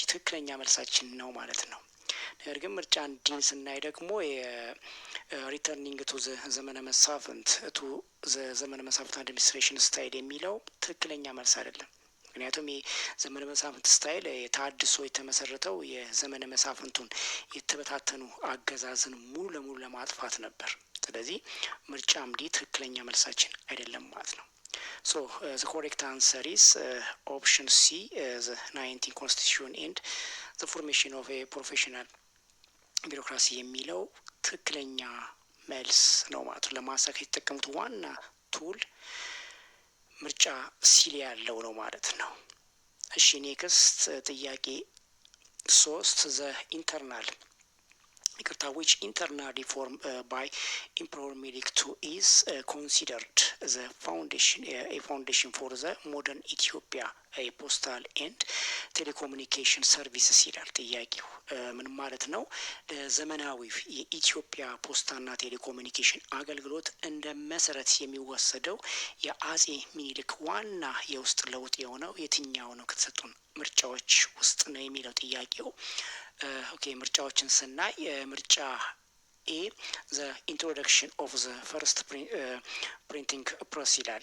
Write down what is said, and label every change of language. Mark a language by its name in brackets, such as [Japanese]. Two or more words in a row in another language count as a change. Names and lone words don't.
[Amharic] ትክክለኛ መልሳችን ነው ማለት ነው። ነገር ግን ምርጫ ዲን ስናይ ደግሞ [English] returning to [Amharic] ዘመነ መሳፍንት ዘመነ መሳፍንት [English] administration style [Amharic] የሚለው ትክክለኛ መልስ አይደለም። ምክንያቱም የዘመነ መሳፍንት ስታይል የታድሶ የተመሰረተው የዘመነ መሳፍንቱን የተበታተኑ አገዛዝን ሙሉ ለሙሉ ለማጥፋት ነበር። ስለዚህ ምርጫም ዲ ትክክለኛ መልሳችን አይደለም ማለት ነው። [English] So the correct answer is option C, the 19 constitution and the formation of a professional [Amharic] ቢሮክራሲ የሚለው ትክክለኛ መልስ ነው ማለት ነው። ለማሳካት የተጠቀሙት ዋና ቱል ምርጫ ሲል ያለው ነው ማለት ነው። እሺ ኔክስት ጥያቄ 3 [English] the internal ይቅርታ which internal reform by Emperor Melik II is considered the foundation a foundation for the modern Ethiopia postal and telecommunication services [Amharic] ይላል ጥያቄው። ምን ማለት ነው? ለዘመናዊ የኢትዮጵያ ፖስታና ቴሌኮሙኒኬሽን አገልግሎት እንደ መሰረት የሚወሰደው የአጼ ሚኒሊክ ዋና የውስጥ ለውጥ የሆነው የትኛው ነው ከተሰጡን ምርጫዎች ውስጥ ነው የሚለው ጥያቄው። ኦኬ ምርጫዎችን ስናይ ምርጫ ኤ [English] the introduction of the first printing press [Amharic] ይላል።